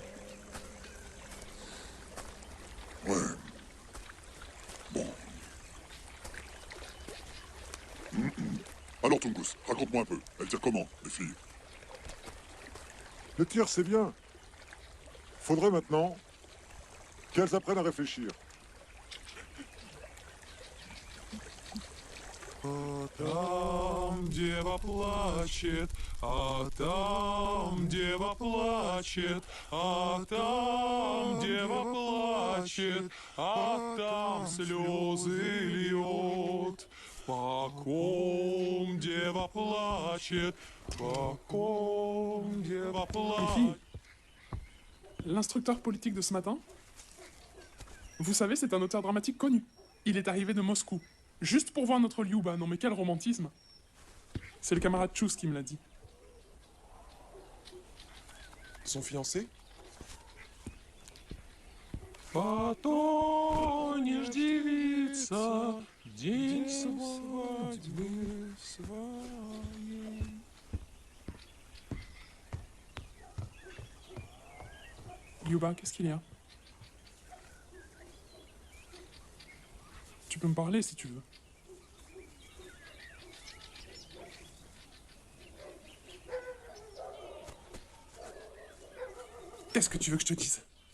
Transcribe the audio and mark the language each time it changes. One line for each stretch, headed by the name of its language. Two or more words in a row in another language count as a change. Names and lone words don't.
French: Ouais. Bon. Alors, Tungus, raconte-moi un peu. Elle tire comment, les filles? Le tir, c'est bien. Faudrait maintenant qu'elles apprennent à réfléchir.
Russian: Там дева плачет, а там дева плачет, а там дева плачет, а там слезы льет. По ком дева плачет, по ком дева
French: Les filles,
Russian: плачет.
French: l'instructeur politique de ce matin, vous savez, c'est un auteur dramatique connu. Il est arrivé de Moscou, juste pour voir notre Liuba. Non mais quel romantisme. C'est le camarade Tchous qui me l'a dit. Son fiancé?
Russian: Потонешь, девица, день свадьбы своей.
French: Liuba, qu'est-ce qu'il y a? Tu peux me parler si tu veux. Qu'est-ce que tu veux que je te dise?